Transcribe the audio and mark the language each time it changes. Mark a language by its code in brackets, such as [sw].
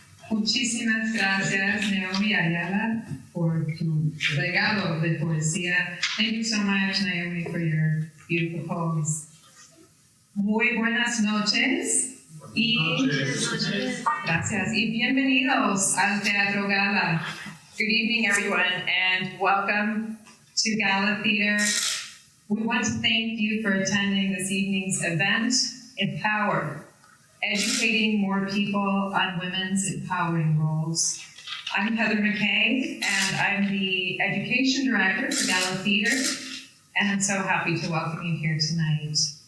[es] Muchísimas gracias, Naomi Ayala, por tu regalo de poesía. [en] Thank you so much, Naomi, for your beautiful poems. [es] Muy buenas noches. Gracias. Y bienvenidos al Teatro Gala. [en] Good evening, everyone, and welcome to GALA Theater. We want to thank you for attending this evening's event, Empower, educating more people on women's empowering roles. I'm Heather McKay, and I'm the Education Director for GALA Theater, and I'm so happy to welcome you here tonight.